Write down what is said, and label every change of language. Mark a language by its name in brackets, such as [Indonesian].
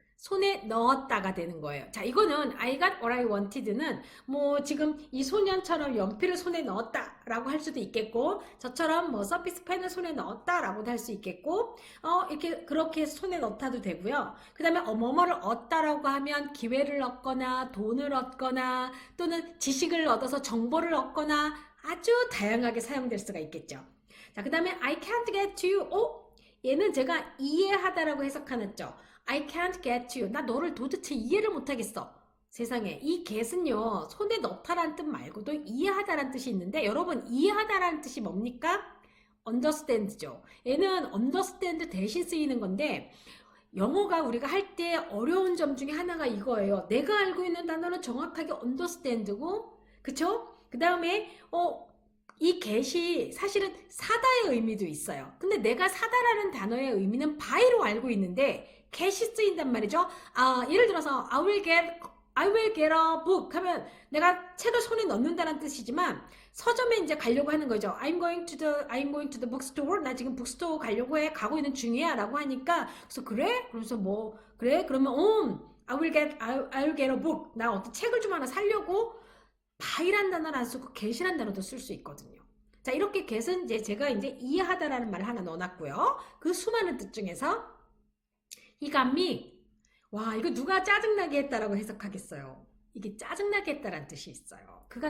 [Korean] 손에 넣었다가 되는 거예요. 자, 이거는 [English] I got what I wanted [Korean] 는 뭐 지금 이 소년처럼 연필을 손에 넣었다라고 할 수도 있겠고, 저처럼 뭐 서피스 펜을 손에 넣었다라고도 할 수 있겠고, 이렇게 그렇게 손에 넣다도 되고요. 그 다음에 뭐뭐를 얻다라고 하면 기회를 얻거나 돈을 얻거나 또는 지식을 얻어서 정보를 얻거나 아주 다양하게 사용될 수가 있겠죠. [English] 자, 그 다음에 I can't get to you. [Korean] 얘는 제가 이해하다라고 해석하였죠. [English] I can't get you. [Korean] 나 너를 도대체 이해를 못하겠어. 세상에, 이 get은요, 손에 넣다라는 뜻 말고도 이해하다라는 뜻이 있는데, 여러분 이해하다라는 뜻이 뭡니까? understand죠. 얘는 understand 대신 쓰이는 건데, 영어가 우리가 할 때 어려운 점 중에 하나가 이거예요. 내가 알고 있는 단어는 정확하게 understand고, 그쵸? 그 다음에 이 get이 사실은 사다의 의미도 있어요. 근데 내가 사다라는 단어의 의미는 buy로 알고 있는데 get이 쓰인단 말이죠. 예를 들어서 [English] I will get a book [Korean] 하면 내가 책을 손에 넣는다는 뜻이지만 서점에 이제 가려고 하는 거죠. [English] I'm going to the bookstore. [Korean] 나 지금 북스토어 가려고 해. 가고 있는 중이야. 라고 하니까 그래서 그래? 그래서 뭐 그래? [English] 그러면 I will get a book. [Korean] 나 어떤 책을 좀 하나 사려고 buy란 단어를 안 쓰고 get이란 단어도 쓸 수 있거든요. 자, 이렇게 get은 이제 제가 이제 이해하다라는 말을 하나 넣어놨고요. 그 수많은 뜻 중에서 [English] he got me. [Korean] 와, 이거 누가 짜증나게 했다라고 해석하겠어요? 이게 짜증나게 했다라는 뜻이 있어요.